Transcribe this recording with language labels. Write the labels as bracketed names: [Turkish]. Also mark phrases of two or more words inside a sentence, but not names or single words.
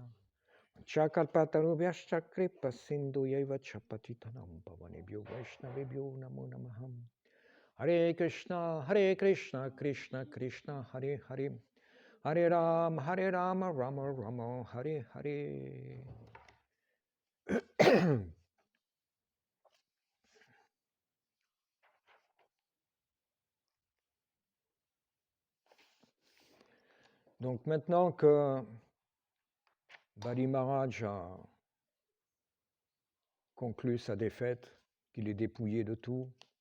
[Sanskrit] Chakalpatarubhyascha kripa sindhu yaiva chapatitanam pavanebhyo vaishnavebhyo namo namaham. Hare Krishna, Krishna Krishna, Hare Hare, Hare Rama, Rama Rama, Hare Hare. [French] Donc maintenant que Bali Maharaj a conclu sa défaite, qu'il est dépouillé de tout,